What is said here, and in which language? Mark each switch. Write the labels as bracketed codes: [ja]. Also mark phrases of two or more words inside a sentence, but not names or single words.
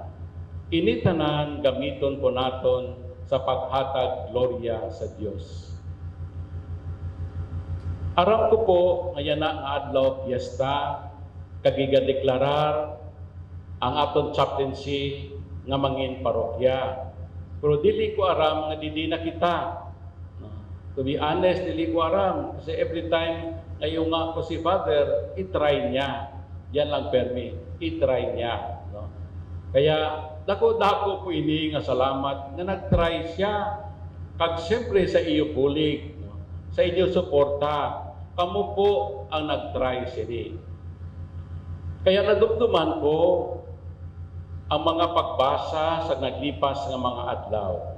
[hil] Ini tanan gamiton po naton sa paghatag gloria sa Dios. Aram ko po ngayon na nga adlaw fiesta kagigadeklarar ang aton chaplaincy nga mangin parokya. Pero dili ko aram nga didi na kita. [en] To be honest, [hil] dili ko aram kasi every time ngayon nga ko si Father, itry niya. Yan lang permi, itry niya. No? Kaya dako-dako po ini nga salamat na nagtry siya. Kag siyempre sa iyo bulig, no? Sa inyo suporta, kamo po ang nagtry sini. Kaya nadumduman ko ang mga pagbasa sa naglipas ng mga adlaw.